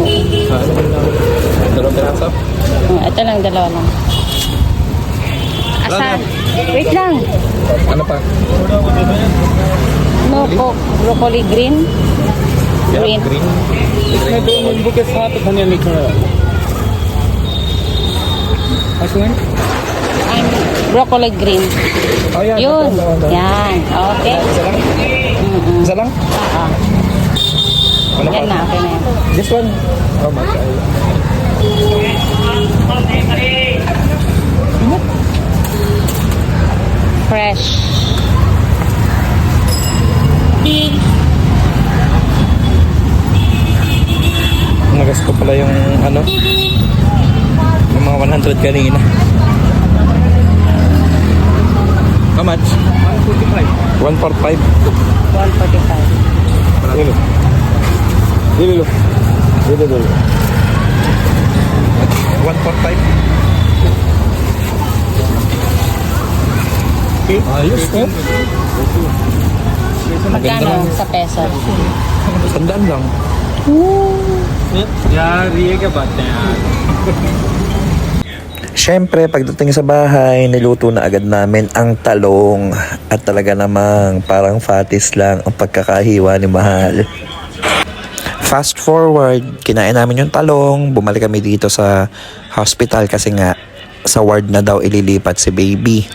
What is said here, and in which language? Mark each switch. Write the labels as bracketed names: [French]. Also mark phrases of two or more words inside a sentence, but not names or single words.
[Filipino] Ano lang? Dalawang piraso. Ito lang, dalawa lang. Asa? Wait lang. Ano pa? [English] No, broccoli green. Yeah, Green. green. [Hindi] इसमें 2 नींबू के साथ धनिया मिक्स हो रहा है [English] Broccoli green. [Filipino] Oh, yan. Yun. Ito. Yan. Okay. Isa lang? Isa lang? Oo. Ano Yan pa? na. Okay na yan. [English] This one? Oh my God. Fresh. [Filipino] Nagas ko pala yung ano? Yung mga 100 kanina. [English] How much? 145. 145. Dilo. Dilo. Dilo. [Filipino] 145. Ayos, eh? Magkano sa peso? 100 lang. [Hindi] यार ये क्या बात है यार [Filipino] Siyempre, pagdating sa bahay, niluto na agad namin ang talong. At talaga namang parang fatis lang ang pagkakahiwa ni Mahal. [English] Fast forward, [Filipino] kinain namin yung talong. Bumalik kami dito sa hospital kasi nga sa ward na daw ililipat si baby.